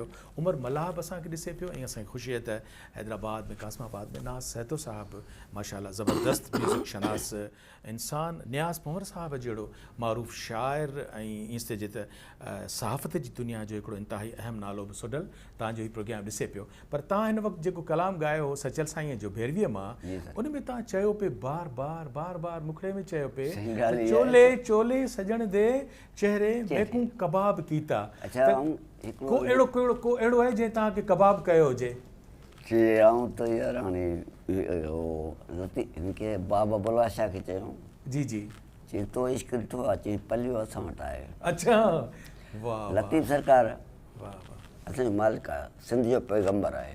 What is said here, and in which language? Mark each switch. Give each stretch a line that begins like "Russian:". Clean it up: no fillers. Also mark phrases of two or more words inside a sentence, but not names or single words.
Sindhi: उमर मल्हाब असांखे ॾिसे पियो। ऐं असांखे ख़ुशी आहे त हैदराबाद में कासमाबाद में नाज़ सहतो साहिबु माशाल्लाह ज़बरदस्त म्यूज़िक शनास इंसान, नियाज़ पंवर साहिब जहिड़ो मारूफ़ शाइर ऐं ईअं चइजे त सहाफ़त जी दुनिया जो हिकिड़ो इंतिहाई अहम नालो बि सुडल तव्हांजो ही प्रोग्राम ॾिसे पियो। पर तव्हां हिन वक़्तु जेको कलाम ॻायो हो सचल साईंअ जो भैरवीअ मां, उन में तव्हां चयो पिए बार बार मुखड़े में चयो पिए
Saraiki: चोले चोले सजण दे चेहरे मेकूं कबाब कीता।
Sindhi: को अहिड़ो आहे जंहिं तव्हांखे कबाब कयो हुजे? त यार हाणे हिनखे बाबा बुलवा शाह खे चयूं। जी जी। चई तो इश्क ॾिठो आहे, चई पलियो असां वटि आहे। अच्छा, वाह। लतीफ़ सरकार असांजो मालिक आहे, सिंध जो पैगंबर आहे।